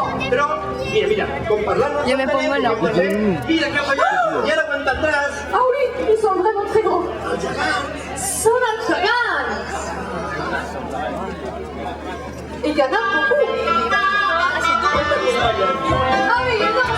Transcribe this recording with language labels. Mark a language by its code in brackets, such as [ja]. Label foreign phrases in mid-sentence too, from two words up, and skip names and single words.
[es] Pero, mira, con parlar... Yo me pongo en la [ca] Mira cap allà, i ara quan t'entràs... [fr] Ah oui, ils sont vraiment très grands. [ca] Són els gegants. [fr] Et il y en a beaucoup. Ah oui, il y en a